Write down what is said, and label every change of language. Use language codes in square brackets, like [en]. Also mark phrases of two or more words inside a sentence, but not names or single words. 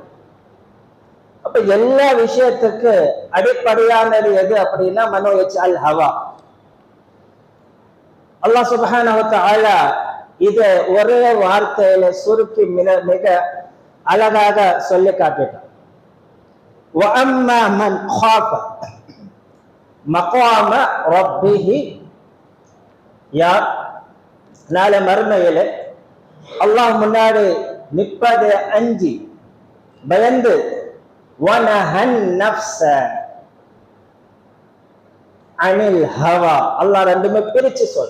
[ta] அப்ப எல்லா விஷயத்துக்கு அடிப்படையானது எது அப்படின்னா மனோ இச்சை, [ar] الهوى. [ta] அல்லாஹ் [ar] سبحانه وتعالى [ta] இதை ஒரே வார்த்தையில சுருக்கி மிக அழகாக சொல்லி காட்டிட்டான். [ar] وَأَمَّا مَنْ خَافَ مَقَامَ رَبِّهِ [ta] யார் நாளை மறுமையில அல்லாஹ் முன்னாடி நிற்பதை அஞ்சி பயந்து [ar] ونهى النفس عن الهوى, [ta] அல்லாஹ் ரெண்டுமே பிரிச்சு சொல்.